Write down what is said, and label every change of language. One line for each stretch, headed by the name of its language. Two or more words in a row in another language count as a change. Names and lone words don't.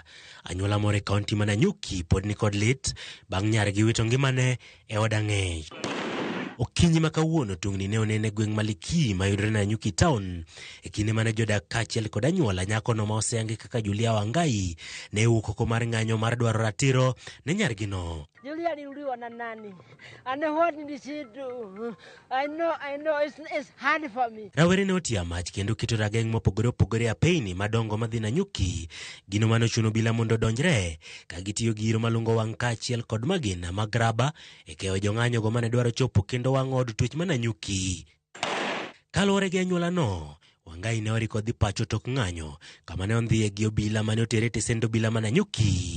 Luo (Kenya and Tanzania): Anyuola more kaunti Mananyuki pod ni kod lit bang' nyargi wito ngimane e od ang'ech. Okinyi makawuono tungni ne onene gweng' Maliki mayudore Nanyuki town e kinde mane jodak kachiel kod anyuola nyakono ma oseyangi kaka Julia Wangai ne wuok oko mar ng'anyo mar dwaro ratiro ne nyargi no.
Swahili: Julia aliuliwa na nani?
English: And what did she do? I know, it's hard for me.
Luo (Kenya and Tanzania): Rawere ne otia mach kendo keto rageng' mopogore opogore apeyni madongo madhi Nanyuki, gino mano chuno bila mondo donjre, ka gitiyo gi iro malungo wang' kachiel kod magina mag raba e keyo jong'anyo go mane dwaro chopo kendo wang' od twech Mananyuki. Kaluwore gi anyuola no, Wangai ne oriko dhi pacho tok ng'anyo kama ne ondhiye gi obila mane otere tesend obila Mananyuki.